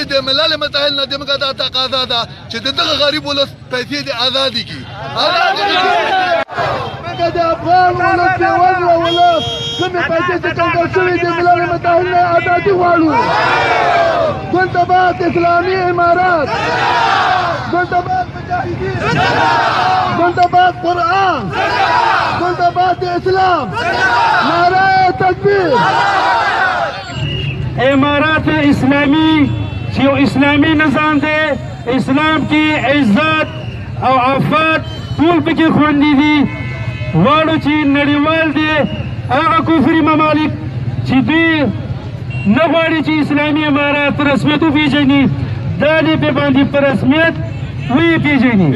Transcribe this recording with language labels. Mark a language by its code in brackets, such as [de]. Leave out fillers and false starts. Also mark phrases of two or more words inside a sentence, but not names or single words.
[ps] د ملل متحد نه زموږ دا تقاضا ده چې د دغه غریب ولس پیسې د ازادي کړي. موږ د افغان ولس د وضع ولس کومې پیسې چې کنګل شوې د ملل متحد نه ازادي غواړو. زنده باد اسلامي امارات، زنده باد مجاهدین، زنده باد قرآن، زنده باد اسلام، نعره تکبیر. امارات اسلامی چې یو اسلامي نظام دی، اسلام کې عزت او عفت ټول پکې خوندي دي. غواړو چې نړیوال دی هغه کفري ممالک چې دوی نه غواړي چې اسلامي امارات په رسمیت وپېژني، دا دې په باندې په رسمیت وپېژني.